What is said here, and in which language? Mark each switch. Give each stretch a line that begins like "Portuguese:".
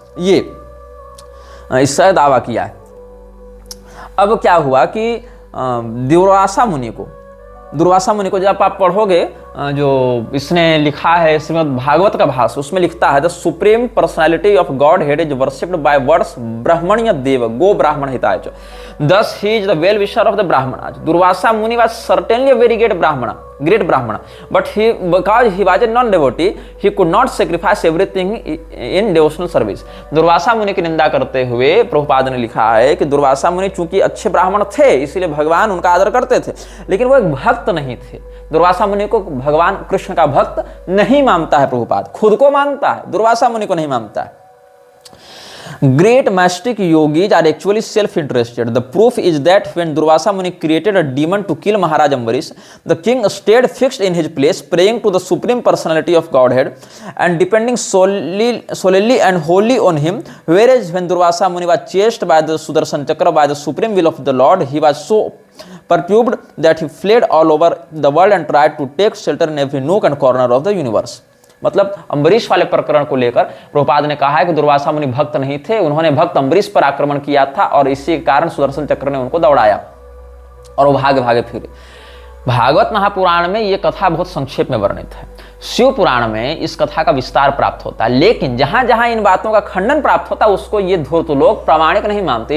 Hindi: ये इससे दावा किया है। अब क्या हुआ कि दुर्वासा मुनि को जब आप पढ़ोगे, जो इसने लिखा है श्रीमद् भागवत का भाष्य, उसमें लिखता है
English: the supreme personality of Godhead is worshipped by words
Sanskrit: ब्राह्मण्य देव गो ब्राह्मण हिताय च
English: This he is the well wisher of the Brahmin. Durvasa Muni was certainly a very great Brahmin, but because he was a non-devotee, he could not sacrifice everything in devotional service।
Hindi: Durvasa मुनि की निंदा करते हुए प्रभुपाद ने लिखा है कि दुर्वासा मुनि चूंकि अच्छे ब्राह्मण थे, इसीलिए भगवान उनका आदर करते थे, लेकिन वो एक भक्त नहीं थे। दुर्वासा मुनि को भगवान कृष्ण का भक्त नहीं मानता है प्रभुपाद, खुद को मानता है, दुर्वासा मुनि को नहीं मानता है।
English: Great mystic yogis are actually self-interested. The proof is that when Durvasa Muni created a demon to kill Maharaj Ambarish, the king stayed fixed in his place, praying to the supreme personality of Godhead and depending solely and wholly on him. Whereas when Durvasa Muni was chased by the Sudarshan Chakra by the supreme will of the Lord, he was so perturbed that he fled all over the world and tried to take shelter in every nook and corner of the universe.
Hindi: मतलब अम्बरीश वाले प्रकरण को लेकर प्रभुपाद ने कहा है कि दुर्वासा मुनि भक्त नहीं थे, उन्होंने भक्त अम्बरीश पर आक्रमण किया था और इसी के कारण सुदर्शन चक्र ने उनको दौड़ाया और वो भागे फिरे। भागवत महापुराण में ये कथा बहुत संक्षेप में वर्णित है, शिव पुराण में इस कथा का विस्तार प्राप्त होता है, लेकिन जहां जहां इन बातों का खंडन प्राप्त होता है उसको ये धूर्त लोग प्रामाणिक नहीं मानते।